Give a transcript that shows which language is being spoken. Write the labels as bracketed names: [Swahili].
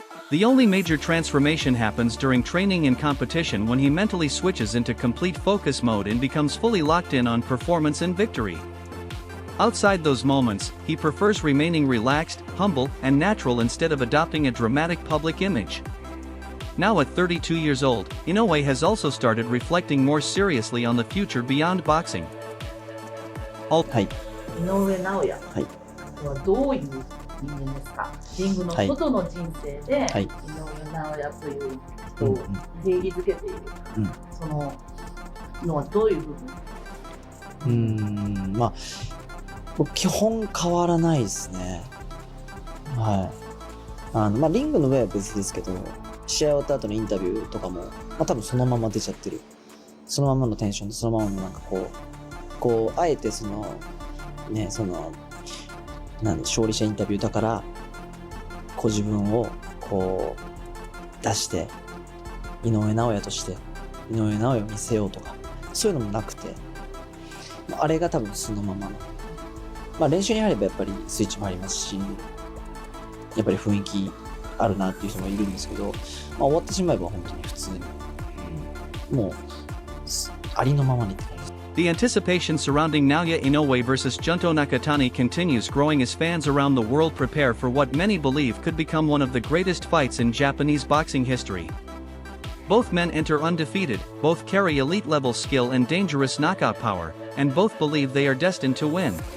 [English] The only major transformation happens during training and competition when he mentally switches into complete focus mode and becomes fully locked in on performance and victory. Outside those moments, he prefers remaining relaxed, humble, and natural instead of adopting a dramatic public image. Now at 32 years old, Inoue has also started reflecting more seriously on the future beyond boxing. [Japanese] はい。井上尚弥はどういう人間ですか？リングの外の人生で、井上尚弥という人を定義づけている、そののはどういう部分？まあ基本変わらないですね。はい。まあリングの上は別ですけど、試合終わった後のインタビューとかも、まあ多分そのまま出ちゃってる。そのままのテンションで、そのままのなんかこうあえてそのね、その勝利者インタビューだから自分をこう出して井上尚弥として井上尚弥を見せようとかそういうのもなくて、あれが多分そのままの、練習に入ればやっぱりスイッチもありますし、やっぱり雰囲気あるなっていう人もいるんですけど、終わってしまえば本当に普通に、もうありのままにって感じ。 [English] The anticipation surrounding Naoya Inoue versus Junto Nakatani continues growing as fans around the world prepare for what many believe could become one of the greatest fights in Japanese boxing history. Both men enter undefeated, both carry elite-level skill and dangerous knockout power, and both believe they are destined to win.